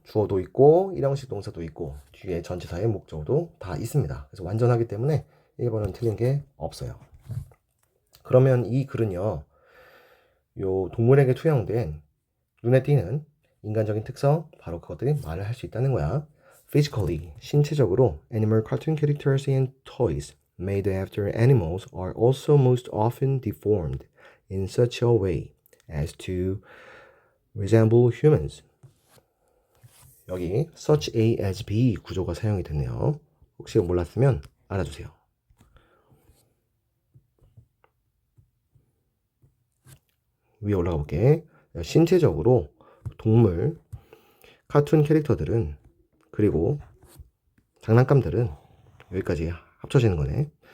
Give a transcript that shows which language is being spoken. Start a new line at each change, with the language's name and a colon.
Korean: 주어도 있고 일형식 동사도 있고 뒤에 전치사의 목적어도 다 있습니다. 그래서 완전하기 때문에 1번은 틀린 게 없어요. 그러면 이 글은요. 요 동물에게 투영된 눈에 띄는 인간적인 특성 바로 그것들이 말을 할 수 있다는 거야.
English: Physically,
Korean: 신체적으로
English: animal cartoon characters and toys made after animals are also most often deformed in such a way as to resemble humans.
Korean: 여기 such a as b 구조가 사용이 됐네요. 혹시 몰랐으면 알아주세요. 위에 올라가 볼게. 신체적으로 동물, 카툰 캐릭터들은 그리고 장난감들은 여기까지 합쳐지는 거네.